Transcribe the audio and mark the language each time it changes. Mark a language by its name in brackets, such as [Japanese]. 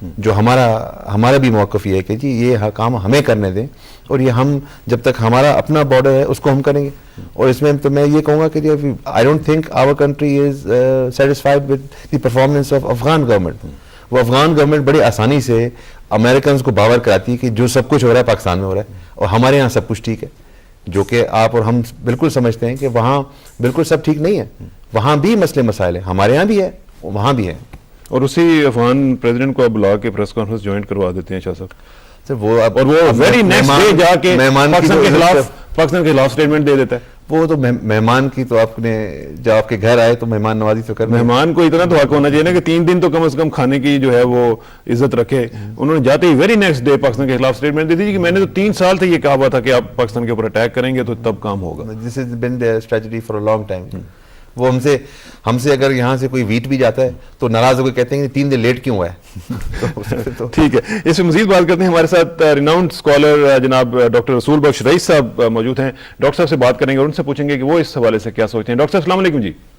[Urdu] جو ہمارا بھی موقف یہ ہے کہ جی یہ کام ہمیں کرنے دیں, اور یہ ہم جب تک ہمارا اپنا بارڈر ہے اس کو ہم کریں گے. [English] اور اس میں تو میں یہ کہوں گا کہ I don't think our country is satisfied with the performance of Afghan government. [Urdu] وہ افغان گورنمنٹ بڑی آسانی سے امریکنز کو باور کراتی ہے کہ جو سب کچھ ہو رہا ہے پاکستان میں ہو رہا ہے, اور ہمارے یہاں سب کچھ ٹھیک ہے, جو کہ آپ اور ہم بالکل سمجھتے ہیں کہ وہاں بالکل سب ٹھیک نہیں ہے. وہاں بھی مسئلے مسائل ہیں, ہمارے یہاں بھی ہے, وہاں بھی ہیں. اور اسی افغان پریزیڈنٹ کو اب بلا کے پریس کانفرنس جوائن کروا دیتے ہیں شاہ صاحب, وہ اور وہ ویری نیکسٹ ڈے جا کے پاکستان کے خلاف اسٹیٹمنٹ دے دیتا ہے. وہ تو مہمان کی تو آپ نے جب آپ کے گھر آئے تو مہمان نوازی تو کرنا, مہمان کو اتنا تو حق ہونا چاہیے نا کہ 3 دن تو کم از کم کھانے کی جو ہے وہ عزت رکھے. انہوں نے جاتے he very next day Pakistan کے خلاف اسٹیٹمنٹ دے دی کہ میں نے تو 3 سال سے یہ کہا ہوا تھا کہ آپ پاکستان کے اوپر اٹیک کریں گے تو تب کام ہوگا. [English] This has been their strategy for a long time. [Urdu] وہ ہم سے اگر یہاں سے کوئی ویٹ بھی جاتا ہے تو ناراض ہو کے کہتے ہیں کہ 3 دن لیٹ کیوں ہوا ہے. ٹھیک ہے, اس سے مزید بات کرتے ہیں. ہمارے ساتھ ریناؤنڈ اسکالر جناب ڈاکٹر رسول بخش رئیس صاحب موجود ہیں. ڈاکٹر صاحب سے بات کریں گے اور ان سے پوچھیں گے کہ وہ اس حوالے سے کیا سوچتے ہیں. ڈاکٹر صاحب السلام علیکم. جی